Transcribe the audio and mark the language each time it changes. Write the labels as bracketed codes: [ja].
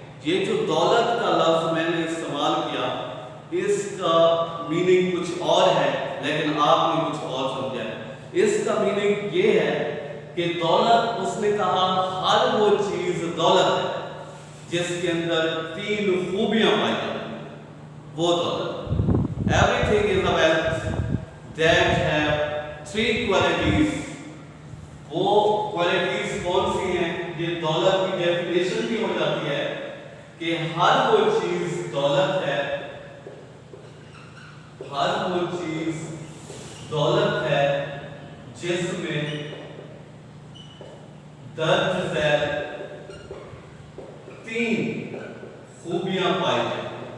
[ur] یہ جو دولت کا لفظ میں نے استعمال کیا اس کا میننگ کچھ اور ہے لیکن آپ نے کچھ اور سمجھا ہے. اس کا میننگ یہ ہے کہ دولت، اس نے کہا ہر وہ چیز دولت ہے جس کے اندر تین خوبیاں پائی جاتی ہیں وہ دولت. [en] Everything is a wealth that have three qualities. [ur] وہ کوالٹیز کون سی ہیں؟ یہ دولت کی ڈیفینیشن بھی ہو جاتی ہے کہ ہر وہ چیز دولت ہے، ہر وہ چیز دولت ہے جس میں درج ذیل تین خوبیاں پائی جائیں.